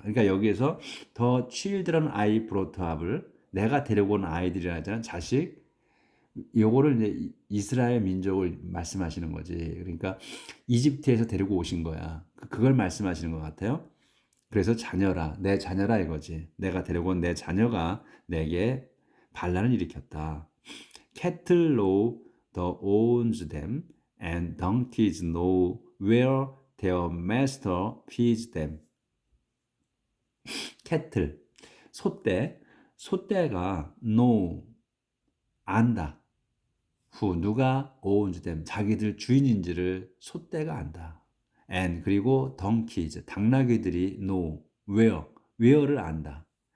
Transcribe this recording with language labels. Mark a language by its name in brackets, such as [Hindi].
[Korean] 그러니까 여기에서 [English] the children I brought up [Korean] 을 내가 데리고 온 아이들이라는 자식, 요거를 이제 이스라엘 민족을 말씀하시는 거지. 그러니까 이집트에서 데리고 오신 거야. 그걸 말씀하시는 것 같아요. 그래서 자녀라, 내 자녀라 이거지. 내가 데리고 온 내 자녀가 내게 반란을 일으켰다. [English] Cattle know the owns them, and donkeys know where their master feeds them. [Korean] Cattle, 소떼가 [English] know, [Korean] 안다. [English] who, [Korean] 누가 [English] owns them, [Korean] 자기들 주인인지를 소떼가 안다. [English] and, [Korean] 그리고 [English] donkeys, [Korean] 당나귀들이 [English] know, [Korean] where를 안다.